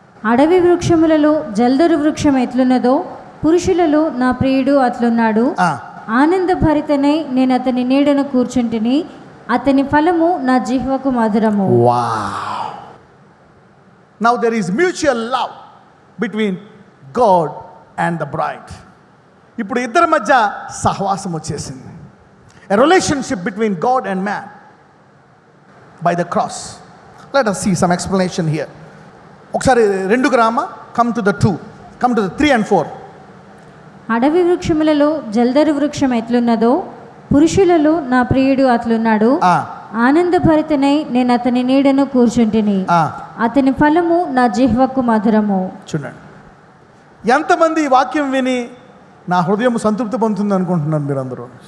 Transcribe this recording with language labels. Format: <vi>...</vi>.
<te>అడవి వృక్షములలో జల్దరు వృక్షం ఎట్లున్నదో పురుషులలో నా ప్రియుడు అట్లున్నాడు. ఆనందభరితనై నేను అతని నీడను కూర్చుంటిని, అతని ఫలము నా జిహ్వకు మధురము.</te> <en>Now there is mutual love between God and the bride.</en> <te>ఇప్పుడు ఇద్దరి మధ్య సహవాసం వచ్చేసింది.</te> <en>A relationship between God and man by the cross. Let us see some explanation here.</en> <te>ఒకసారి 2 Rama,</te> <en>come to the 2, come to the 3 and 4.</en> <te>అడవి వృక్షములలో జల్దరు వృక్షం ఎట్లున్నదో పురుషులలో నా ప్రియుడు అట్లున్నాడు. ఆనందభరితనై నేను అతని నీడను కూర్చుంటిని, అతని ఫలము నా జిహ్వకు మధురము. చూడండి, ఎంతమంది ఈ వాక్యం విని నా హృదయం సంతృప్తి పొందుతుంది అనుకుంటున్నారు మీరందరూ?</te>